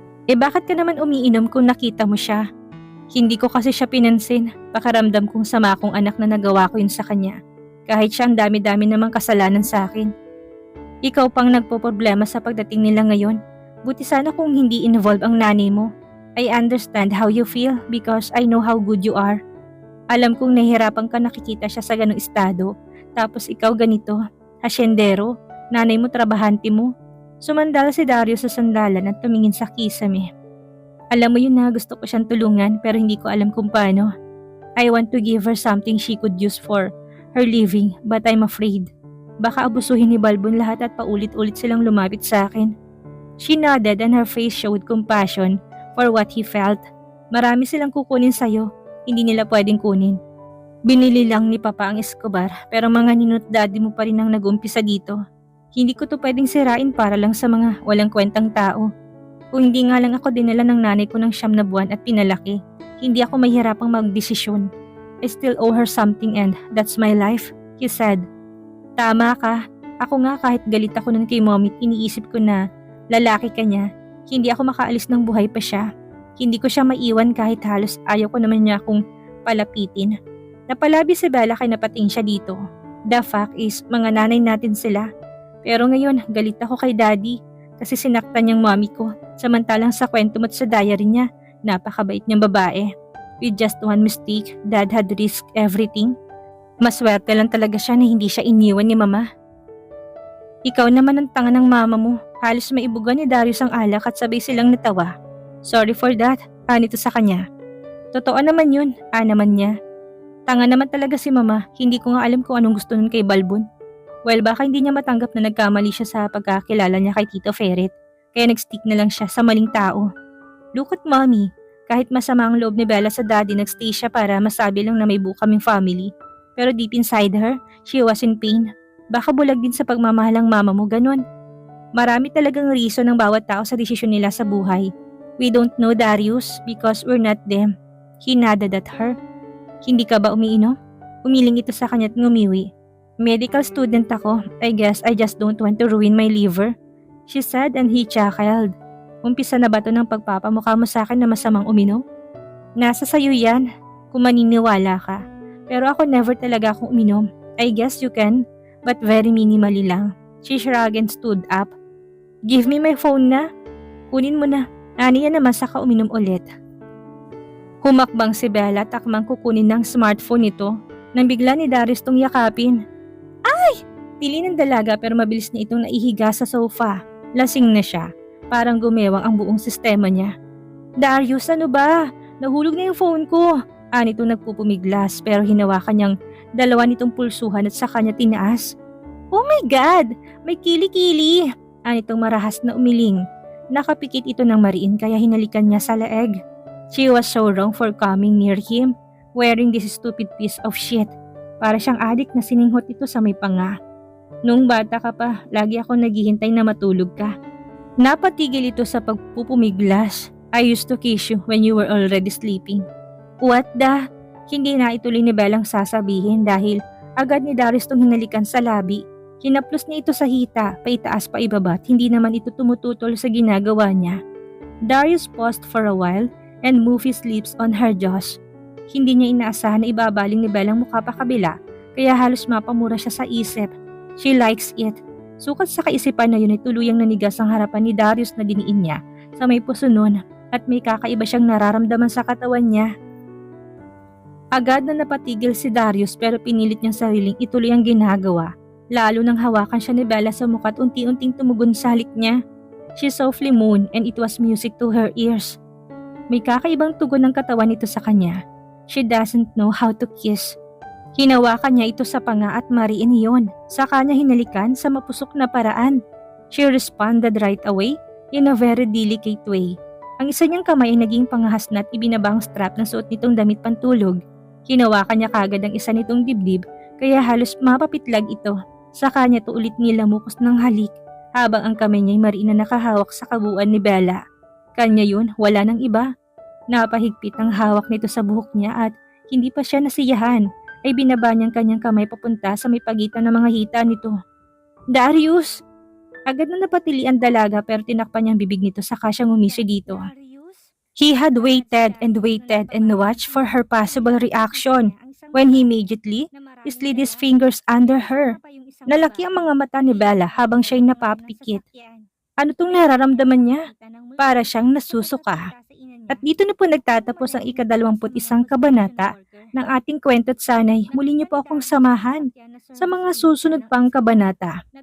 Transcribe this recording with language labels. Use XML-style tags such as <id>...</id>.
<tl>Bakit ka naman umiinom kung nakita mo siya? Hindi ko kasi siya pinansin. Pakaramdam kong sama akong anak na nagawa ko yun sa kanya. Kahit siya ang dami-dami namang kasalanan sa akin. Ikaw pang nagpoproblema sa pagdating nila ngayon. Buti sana kung hindi involved ang nanay mo.</tl> <en>I understand how you feel because I know how good you are.</en> <tl>Alam kong nahihirapan ka nakikita siya sa ganong estado. Tapos ikaw ganito, hasyendero, Nanay mo trabahante mo. Sumandal si Darius sa sandalan at tumingin sa kisame. Alam mo yun na gusto ko siyang tulungan pero hindi ko alam kung paano.</tl> <en>I want to give her something she could use for her living but I'm afraid.</en> <tl>Baka abusuhin ni Balbon lahat at paulit-ulit silang lumapit sa akin.</tl> <en>She nodded and her face showed compassion for what he felt.</en> <tl>Marami silang kukunin sa'yo, hindi nila pwedeng kunin. Binili lang ni Papa ang Escobar pero mga ninot daddy mo pa rin ang nag-umpisa dito. Hindi ko to pwedeng sirain para lang sa mga walang kwentang tao. Kung hindi nga lang ako dinala ng nanay ko ng 9 na buwan at pinalaki, hindi ako mahirapang magdesisyon.</tl> <en>I still owe her something and that's my life, he said.</en> <tl>Tama ka. Ako nga kahit galit ako nun kay mommy, iniisip ko na lalaki ka niya, hindi ako makaalis ng buhay pa siya. Hindi ko siya maiwan kahit halos ayaw ko naman niya akong palapitin. Napalabi si Bella kay napating siya dito.</tl> <en>The fact is,</en> <tl>mga nanay natin sila. Pero ngayon, galit ako kay daddy kasi sinaktan niyang mommy ko. Samantalang sa kwento mo't sa diary niya, napakabait niyang babae.</tl> <en>With just one mistake, dad had risked everything.</en> <tl>Maswerte lang talaga siya na hindi siya iniwan ni mama. Ikaw naman ang tanga ng mama mo. Halos maibugan ni Darius ang alak at sabay silang natawa.</tl> <en>Sorry for that,</en> <tl>nito sa kanya. Totoo naman yun, naman niya. Tanga naman talaga si mama, hindi ko nga alam kung anong gusto nun kay Balbon. Well, baka hindi niya matanggap na nagkamali siya sa pagkakilala niya kay Tito Ferret. Kaya nag-stick na lang siya sa maling tao.</tl> <en>Look at mommy.</en> <tl>Kahit masama ang loob ni Bella sa daddy, nag-stay siya para masabi lang na may buo kaming family. Pero</tl> <en>deep inside her, she was in pain.</en> <tl>Baka bulag din sa pagmamahal ang mama mo, ganun. Marami talagang reason ng bawat tao sa desisyon nila sa buhay.</tl> <en>We don't know Darius because we're not them. He nodded at her.</en> <tl>Hindi ka ba umiinom? Umiling ito sa kanya't ngumiwi. Medical student ako.</tl> <en>I guess I just don't want to ruin my liver. She said and he chuckled.</en> <tl>Umpisa na ba to ng pagpapamukha mo sa akin na masamang uminom? Nasa sayo yan, kung maniniwala ka. Pero ako never talaga akong uminom.</tl> <en>I guess you can, but very minimally lang. She shrugged and stood up. Give me my phone</en> <tl>na. Kunin mo na. Ani yan naman saka uminom ulit. Humakbang si Bella takmang kukunin ng smartphone nito nang bigla ni Darius tong yakapin. Ay! Tili ng dalaga pero mabilis na itong naihiga sa sofa. Lasing na siya. Parang gumewang ang buong sistema niya. Darius, ano ba? Nahulog na yung phone ko. Nito nagpupumiglas pero hinawakan niyang dalawa nitong pulsuhan at sa kanya tinaas.</tl> <en>Oh my God!</en> <tl>May kili-kili! Nitong marahas na umiling. Nakapikit ito ng mariin kaya hinalikan niya sa leeg.</tl> <en>She was so wrong for coming near him, wearing this stupid piece of shit.</en> <tl>Para siyang adik na sininghot ito sa may panga. Nung bata ka pa, lagi ako naghihintay na matulog ka. Napatigil ito sa pagpupumiglas.</tl> <en>I used to kiss you when you were already sleeping. What the?</en> <tl>Hindi na ituloy ni Bellang sasabihin dahil agad ni Darius tong hinalikan sa labi. Hinaplos niya ito sa hita, paitaas pa ibaba at hindi naman ito tumututol sa ginagawa niya.</tl> <en>Darius paused for a while and moved his lips on her jaws.</en> <tl>Hindi niya inaasahan na ibabaling ni Bellang mukha pa kabila kaya halos mapamura siya sa isip.</tl> <en>She likes it.</en> <tl>Sukat sa kaisipan na yun ay tuluyang nanigas ang harapan ni Darius na diniin niya sa may puso nun at may kakaiba siyang nararamdaman sa katawan niya. Agad na napatigil si Darius pero pinilit niyang sariling ituloy ang ginagawa. Lalo nang hawakan siya ni Bella sa mukha at unti-unting tumugon sa halik niya.</tl> <en>She softly moaned and it was music to her ears.</en> <tl>May kakaibang tugon ng katawan nito sa kanya.</tl> <en>She doesn't know how to kiss.</en> <tl>Hinawakan niya ito sa panga at mariin iyon. Sa kanya hinalikan sa mapusok na paraan.</tl> <en>She responded right away in a very delicate way.</en> <tl>Ang isa niyang kamay ay naging pangahas na at ibinaba ang strap ng suot nitong damit pantulog. Hinawakan niya kagad ang isa nitong dibdib kaya halos mapapitlag ito. Sa kanya to ulit nilamukos ng halik habang ang kamay niya ay mariin na nakahawak sa kabuuan ni Bella. Kanya yun, wala nang iba. Napahigpit ang hawak nito sa buhok niya at hindi pa siya nasiyahan ay binaba niyang kanyang kamay papunta sa may pagitan ng mga hita nito. Darius! Agad na napatili ang dalaga pero tinakpan niyang bibig nito saka siyang umisi dito.</tl> <en>He had waited and watched for her possible reaction when he immediately slid his fingers under her.</en> <tl>Nalaki ang mga mata ni Bella habang siya'y napapikit. Ano tong nararamdaman niya? Para siyang nasusuka. At dito na po nagtatapos ang ika-21 kabanata ng ating kwento at sanay muli niyo po akong samahan sa mga susunod pang kabanata.</tl>